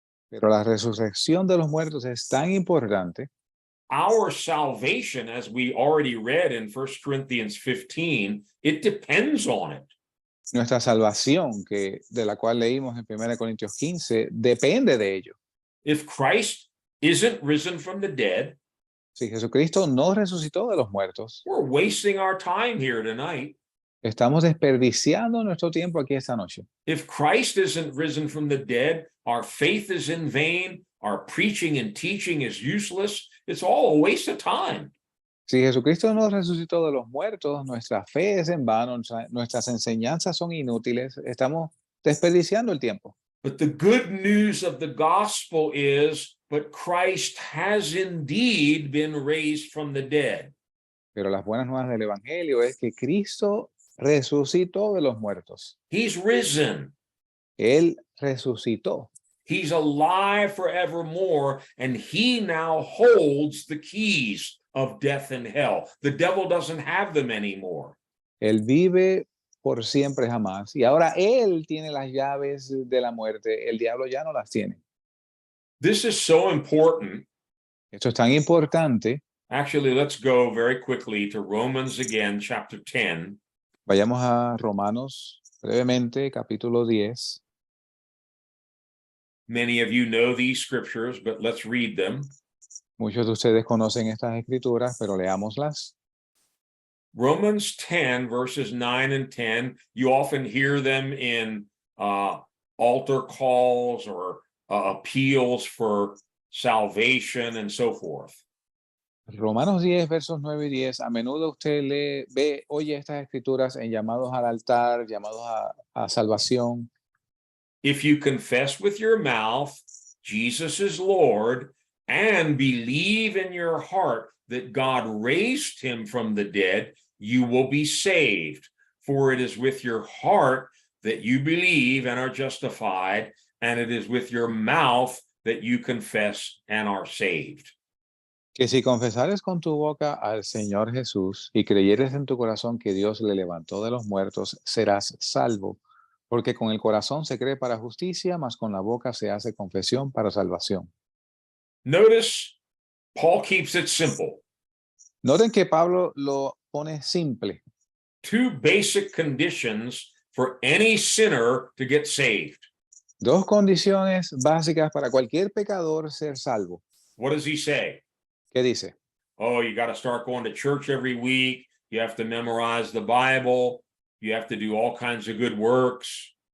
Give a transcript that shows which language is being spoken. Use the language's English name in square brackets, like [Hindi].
[Spanish] Pero la resurrección de los muertos es tan importante. [English] Our salvation, as we already read in 1 Corinthians 15, it depends on it. [Spanish] Nuestra salvación, de la cual leímos en 1 Corintios 15, depende de ello. [English] If Christ isn't risen from the dead, [Spanish] Si Jesucristo no resucitó de los muertos, [English] we're wasting our time here tonight. [Spanish] estamos desperdiciando nuestro tiempo aquí esta noche. [English] If Christ isn't risen from the dead, our faith is in vain, our preaching and teaching is useless. It's all a waste of time. [Spanish] Si Jesucristo no resucitó de los muertos, nuestra fe es en vano, nuestras enseñanzas son inútiles, estamos desperdiciando el tiempo. [English] But the good news of the gospel is, but Christ has indeed been raised from the dead. [Spanish] Pero las buenas nuevas del Evangelio es que Cristo resucitó de los muertos. [English] He's risen. [Spanish] Él resucitó. [English] He's alive forevermore, and he now holds the keys of death and hell. The devil doesn't have them anymore. [Spanish] Él vive por siempre jamás. Y ahora Él tiene las llaves de la muerte. El diablo ya no las tiene. [English] This is so important. [Spanish] Esto es tan importante. [English] Actually, let's go very quickly to Romans again, chapter 10. [Spanish] Vayamos a Romanos brevemente, capítulo 10. [English] Many of you know these scriptures, but let's read them. [Spanish] Muchos de ustedes conocen estas escrituras, pero leámoslas. [English] Romans 10, verses 9 and 10, you often hear them in altar calls or appeals for salvation and so forth. [Spanish] Romanos 10, versos 9 y 10. A menudo usted oye estas escrituras en llamados al altar, llamados a salvación. [English] If you confess with your mouth Jesus is Lord and believe in your heart that God raised him from the dead, you will be saved. For it is with your heart that you believe and are justified, and it is with your mouth that you confess and are saved. [Spanish] Que si confesares con tu boca al Señor Jesús y creyeres en tu corazón que Dios le levantó de los muertos, serás salvo. Porque con el corazón se cree para justicia, mas con la boca se hace confesión para salvación. [English] Notice, Paul keeps it simple. [Spanish] Noten que Pablo lo pone simple. [English] Two basic conditions for any sinner to get saved. [Spanish] Dos condiciones básicas para cualquier pecador ser salvo. [English] What does he say? [Spanish] ¿Qué dice? [English] Oh, you got to start going to church every week. You have to memorize the Bible. You have to do all kinds of good works.